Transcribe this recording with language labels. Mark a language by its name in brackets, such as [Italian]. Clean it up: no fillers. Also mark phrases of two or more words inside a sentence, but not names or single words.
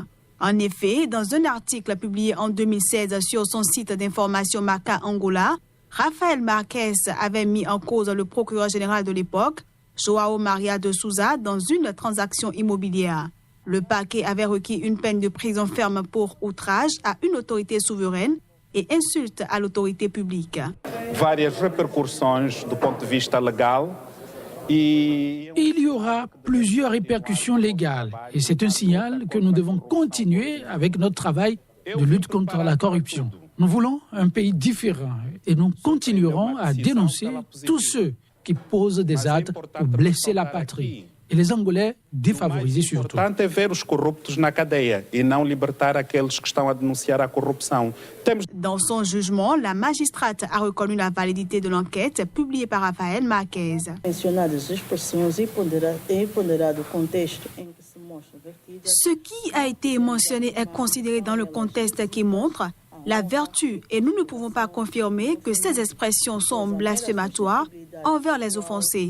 [French] En effet, dans un article publié en 2016 sur son site d'information Marca Angola, Rafael Marquez avait mis en cause le procureur général de l'époque, João Maria de Souza, dans une transaction immobilière. Le parquet avait requis une peine de prison ferme pour outrage à une autorité souveraine et insulte à l'autorité publique. [Portuguese] Várias repercussões do ponto de vista legal. [French] Il y aura plusieurs répercussions légales et c'est un signal que nous devons continuer avec notre travail de lutte contre la corruption. Nous voulons un pays différent et nous continuerons à dénoncer tous ceux qui posent des actes pour blesser la patrie. Et les Angolais défavorisés surtout. [Portuguese] Importante é ver os corruptos na cadeia e não libertar aqueles que estão a denunciar a corrupção. [French] Dans son jugement, la magistrate a reconnu la validité de l'enquête publiée par Rafael Marquez. Ce qui a été mentionné est considéré dans le contexte qui montre la vertu et nous ne pouvons pas confirmer que ces expressions sont blasphématoires envers les offensés.